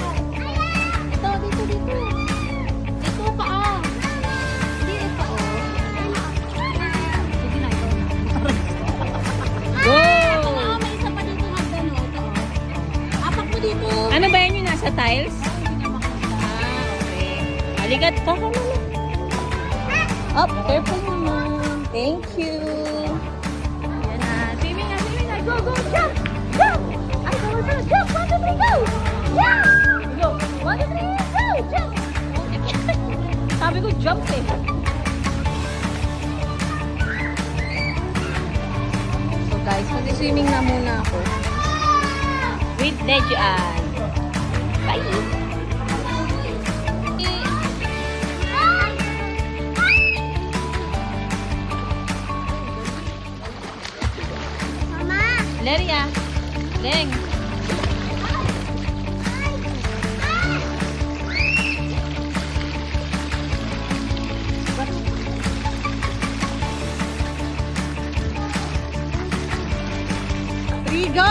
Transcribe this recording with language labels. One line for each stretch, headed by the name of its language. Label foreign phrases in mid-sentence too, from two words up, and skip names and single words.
Filipino: Ito, dito, dito. Ito pa, ah. Hindi, ito, oh. Sige na, ito na. Go! Ah, may isa pa dito hagdan, oh. Ito, oh. Apak mo dito. Ano ba yan yung nasa tiles? Hindi na makita. Okay. Aligat ka ka naman.
English: Up, careful naman. Thank you.
Filipino: Yan na. Swimming na, swimming na.
English: Go, go, jump! Jump! Ay, go, go, jump! 1, 2, 3, go! Yeah! Go! 1, 2, 3, go! Jump!
Filipino: Sabi ko, jump eh. So guys, mag-swimming na muna ako. With Nejuan. Bye! Mama! Leria. Leng. Three, go!